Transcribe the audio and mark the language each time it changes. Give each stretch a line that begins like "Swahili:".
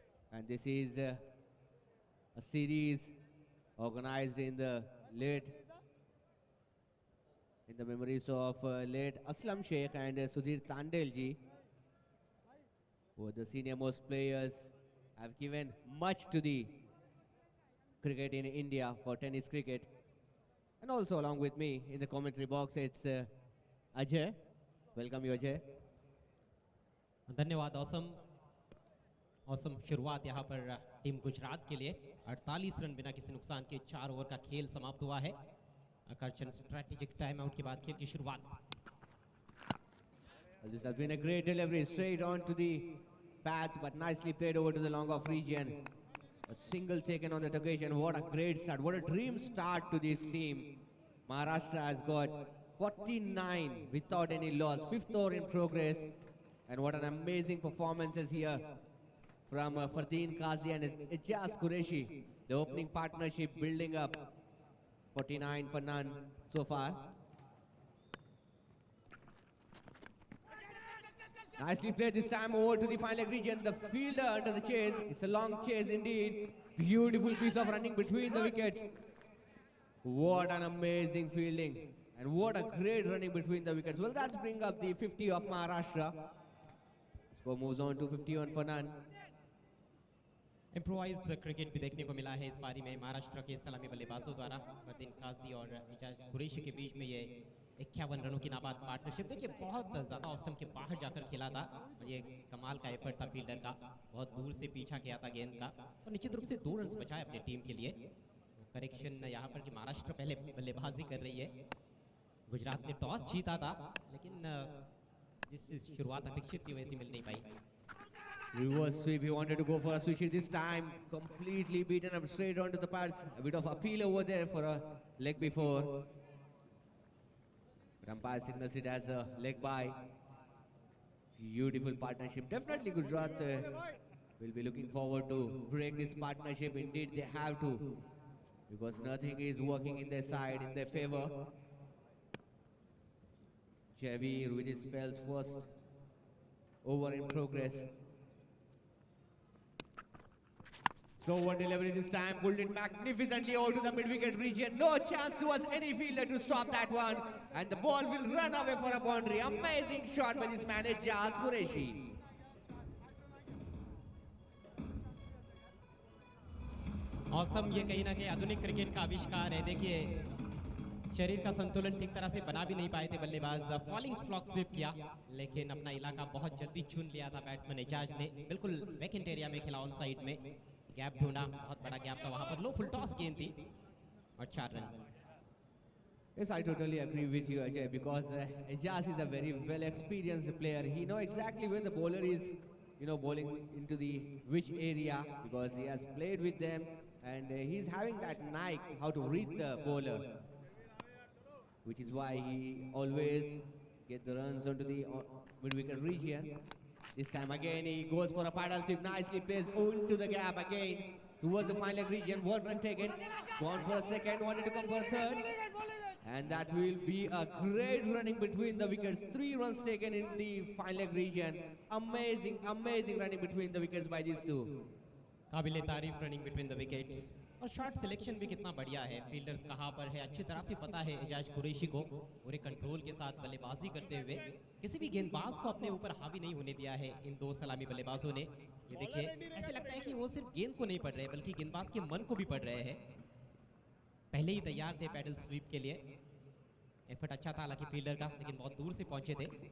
English: And this is a series organized in the memories of late Aslam Sheikh and Sudhir Tandel ji, who are the senior most players, have given much to the cricket in India for tennis cricket. And also along with me in the commentary box, it's Ajay. Welcome you Ajay.
Hindi: धन्यवाद। Awesome शुरुआत यहाँ पर team Gujarat के लिए 48 run बिना किसी नुकसान के 4 ओवर का खेल समाप्त हुआ है। आकर्षण स्ट्रेटेजिक टाइम आउट के बाद खेल की शुरुआत।
English: This has been a great delivery straight on to the pads, but nicely played over to the long off region. A single taken on that occasion. What a great start! What a dream start to this team. Maharashtra has got 49 without any loss, 5th over in progress, and what an amazing performances here from Fardeen Qazi and Ijaz Qureshi. The opening partnership building up. 49 for none so far. Nicely played this time over to the final leg region. The fielder under the chase. It's a long chase indeed. Beautiful piece of running between the wickets. What an amazing fielding. And what a great running between the wickets. Well, that's bring up the 50 of Maharashtra. Score moves on to 51 for none.
Hindi: Improvise cricket भी देखने को मिला है इस पारी में महाराष्ट्र के सलामी बल्लेबाजों द्वारा फरदीन काजी और इजाज कुरैशी के बीच में ये 51 रनों की नाबाद पार्टनरशिप देखिए बहुत ज़्यादा ऑस्टम के बाहर जाकर खेला था और ये कमाल का एफर्ट था फील्डर का बहुत दूर से पीछा किया था गेंद का और निश्चित रूप से 2 रन बचाए अपनी टीम के लिए करेक्शन यहाँ पर कि महाराष्ट्र पहले बल्लेबाजी कर रही है गुजरात ने टॉस जीता था लेकिन जिस शुरुआत अपेक्षित थी वैसी मिल नहीं पाई
English: Reverse sweep, he wanted to go for a switch this time. Completely beaten up straight onto the pads. A bit of appeal over there for a leg before. But umpire signals it as a leg by. Beautiful partnership. Definitely Gujarat will be looking forward to break this partnership. Indeed, they have to. Because nothing is working in their side, in their favor. Javeer with his spells first. Over in progress. Slow one delivery this time, pulled it magnificently over to the mid-wicket region. No chance was any fielder to stop that one. And the ball will run away for a boundary. Amazing shot by this man, Ijaz Qureshi.
Hindi: Awesome ये कहीं ना कहीं आधुनिक cricket का आविष्कार है देखिए शरीर का संतुलन ठीक तरह से बना भी नहीं पाए थे बल्लेबाज फॉलिंग स्लॉक स्वीप किया लेकिन अपना इलाका बहुत जल्दी चुन लिया था बैट्समैन एजाज ने बिल्कुल वैकेंट एरिया में खेला ऑन साइड में गैप ढूंढा बहुत बड़ा गैप था वहां पर लो फुल टॉस गेंद थी और 4 run
English: Yes, I totally agree with you, Ajay, because Ijaz is a very well-experienced player. He knows exactly where the bowler is, bowling into the which area because he has played with them and he's having that knack how to read the bowler, which is why he always get the runs onto the mid-wicket region. This time again he goes for a paddle sweep, nicely plays into the gap again towards the final region. 1 run taken, gone for a second, wanted to come for a third. And that will be a great running between the wickets. 3 runs taken in the final region. Amazing, amazing running between the wickets by these two.
Hindi: काबिले तारीफ
English: running between the wickets
Hindi: और shot selection भी कितना बढ़िया है fielders कहाँ पर है अच्छी तरह से पता है एजाज कुरैशी को पूरे कंट्रोल के साथ बल्लेबाजी करते हुए किसी भी गेंदबाज को अपने ऊपर हावी नहीं होने दिया है इन 2 सलामी बल्लेबाजों ने ये देखिए ऐसे लगता है कि वो सिर्फ गेंद को नहीं पढ़ रहे बल्कि गेंदबाज के मन को भी पढ़ रहे हैं पहले ही तैयार थे पैडल स्वीप के लिए एफर्ट अच्छा था हालांकि फील्डर का लेकिन बहुत दूर से पहुंचे थे